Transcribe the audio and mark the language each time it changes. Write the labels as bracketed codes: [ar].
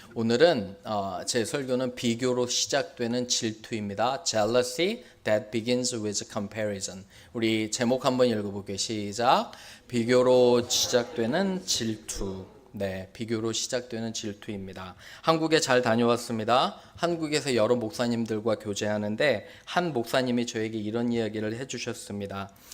[ko] 오늘은 제 설교는 비교로 시작되는 질투입니다. [en] Jealousy that begins with comparison. [ko] 우리 제목 한번 읽어볼게요. 시작. 비교로 시작되는 질투. 네, 비교로 시작되는 질투입니다. 한국에 잘 다녀왔습니다. 한국에서 여러 목사님들과 교제하는데 한 목사님이 저에게 이런 이야기를 해주셨습니다.